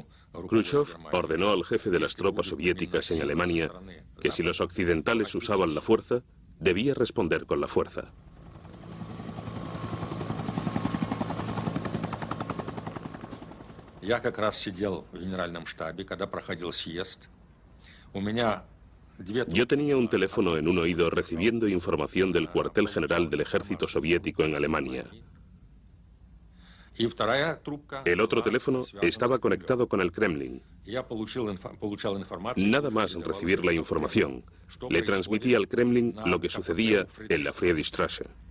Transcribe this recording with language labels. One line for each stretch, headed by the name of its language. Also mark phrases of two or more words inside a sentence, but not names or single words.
Spanish: Khrushchev ordenó al jefe de las tropas soviéticas en Alemania que si los occidentales usaban la fuerza, debía responder con la fuerza.
Russian: Я как раз сидел в генеральном штабе, когда проходил съезд.
Spanish: Yo tenía un teléfono en un oído recibiendo información del cuartel general del ejército soviético en Alemania. El otro teléfono estaba conectado con el Kremlin. Nada más recibir la información, le transmití al Kremlin lo que sucedía en la Friedrichstraße.